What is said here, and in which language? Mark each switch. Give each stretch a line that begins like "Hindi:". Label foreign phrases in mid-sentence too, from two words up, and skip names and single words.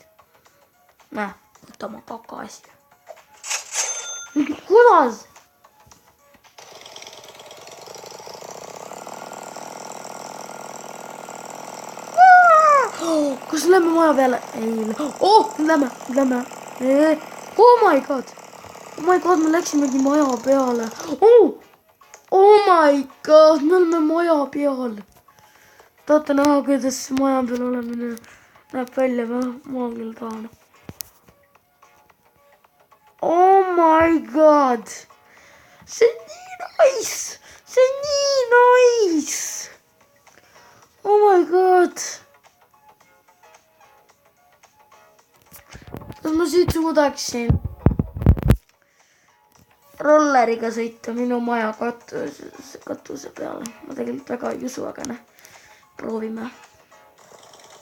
Estonian: Näe, võta oma kaka asja. Kuidas? Kas lähme maja peale? Ei. Lähme.
English: Oh my god,
Estonian: me läksimegi maja peale.
English: Oh my god,
Estonian: me oleme maja peal. Tahate näha, kuidas maja peal olemine näeb välja või? Ma küll tahan.
English: Oh my god.
Estonian: See on nii nice.
English: Oh my god.
Estonian: Kas ma siit suudaksin rolleriga sõita minu maja katuse peale? Ma tegelikult väga ei usu, aga proovime.